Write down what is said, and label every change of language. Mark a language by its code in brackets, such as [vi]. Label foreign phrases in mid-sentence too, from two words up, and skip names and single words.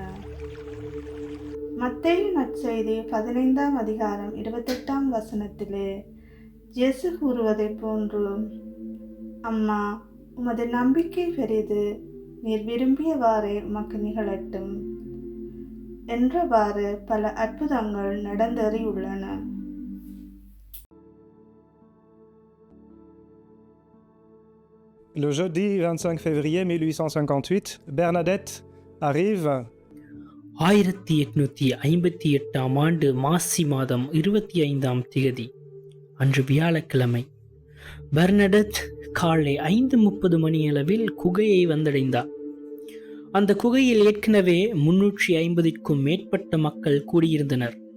[ta] மத்தேயு நற்செய்தி 15ஆம் அதிகாரம் 28ஆம் வசனத்திலே இயேசு கூறுவதை போன்று, அம்மா, உமது நம்பிக்கை பெரிது, நீர் விரும்பியவாறே உமக்கு நிகழட்டும் என்றவாறு பல அற்புதங்கள் நடந்தேறியுள்ளன. [fr] Le jeudi 25 février 1858, Bernadette arrive [ta] 1858ஆம் ஆண்டு மாசி மாதம் 25ஆம் திகதி அன்று வியாழக்கிழமை பெர்னடெத் காலை 5:30 மணியளவில் குகையை வந்தடைந்தார். அந்த குகையில் ஏற்கனவே 350க்கும் மேற்பட்ட மக்கள் கூடியிருந்தனர்.